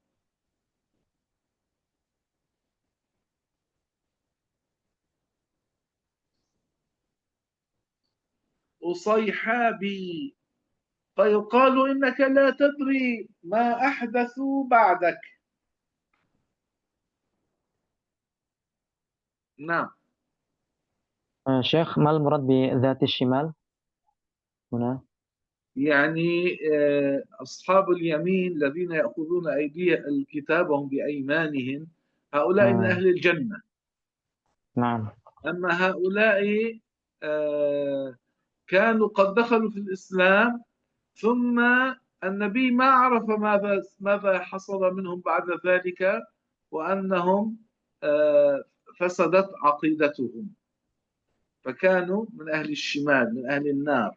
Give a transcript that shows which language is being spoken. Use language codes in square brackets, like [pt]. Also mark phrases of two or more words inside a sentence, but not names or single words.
[ar] أصيحابي، فيقال إنك لا تدري ما أحدثوا بعدك. نعم. شيخ، ما المراد بذات الشمال? Huna. يعني أصحاب اليمين الذين يأخذون كتابهم بأيمانهم هؤلاء من أهل الجنة. Naam. أما هؤلاء كانوا قد دخلوا في الإسلام ثم النبي ما عرف ماذا حصل منهم بعد ذلك، وأنهم فسدت عقيدتهم، فكانوا من أهل الشمال، من أهل النار.